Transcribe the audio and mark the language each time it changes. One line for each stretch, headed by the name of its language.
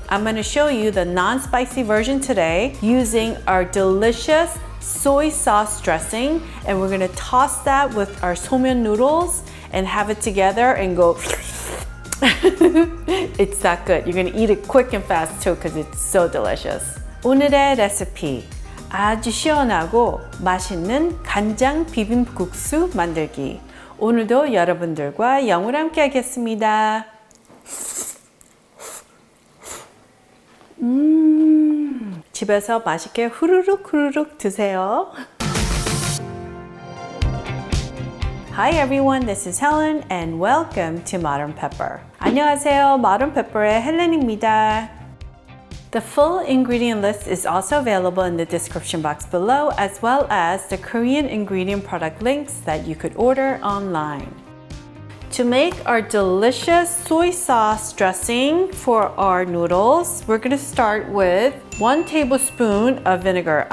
English: I'm going to show you the non-spicy version today using our delicious soy sauce dressing, and we're going to toss that with our Somen noodles and have it together and go it's that good. You're going to eat it quick and fast too because it's so delicious.
Korean: 오늘의 레시피, 아주 시원하고 맛있는 간장 비빔국수 만들기. 오늘도 여러분들과 영으로 함께 하겠습니다. 집에서 맛있게 후루룩 드세요.
English: Hi everyone, this is Helen and welcome to Modern Pepper.
Korean: 안녕하세요, Modern Pepper의 헬렌입니다.
English: The full ingredient list is also available in the description box below, as well as the Korean ingredient product links that you could order online. To make our delicious soy sauce dressing for our noodles, we're going to start with 1 tablespoon of vinegar.